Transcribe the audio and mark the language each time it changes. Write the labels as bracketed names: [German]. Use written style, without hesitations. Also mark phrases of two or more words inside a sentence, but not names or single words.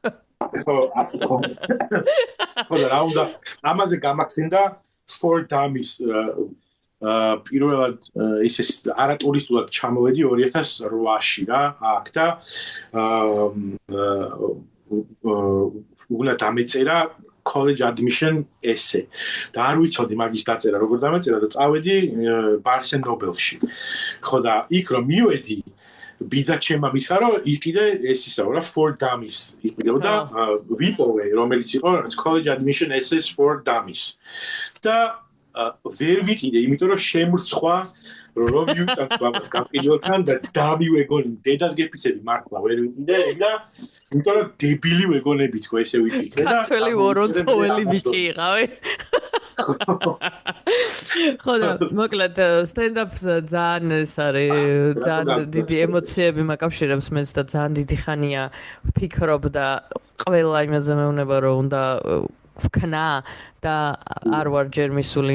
[Georgian] ხო და რა უნდა ამაზე გამახსენდა for Dummies პირველად ისე არატურისტულად ჩამოვედი 2008-ში რა აქ და უნდა დამეწერა [English] college admission essay [Georgian] და არ ვიცოდი მაგის დაწერა როგორ დამეწერა და წავედი Barnes & Noble-ში ხო და იქ რომ მივედი ბიძა ჩემმა მითხრა რომ იქ კიდე ეს ისაა რა for dummies იყიდოდა ვიპოვე რომელიც იყო college admission essays for dummies და ვერ ვიყიდე იმიტომ რომ შემრცხვა რომ მივიტან ბაბას გამყიდველთან და დამივეგონი დედას გეფიცები მართლა ვერ ვიყიდე და იმიტომ რომ დებილი ვეგონები თქო ესე ვიფიქრე და ქართველი ვორონცოველი ბიჭი იყავი ხო და მოკლედ stand-up ძალიან ეს არის ძალიან დიდი ემოციები მაკავშირებს მეც და ძალიან დიდი ხანია ვფიქრობ და ყველა იმაზე მეუბნება რომ უნდა ვქნა და არ ვარ ჯერ მისული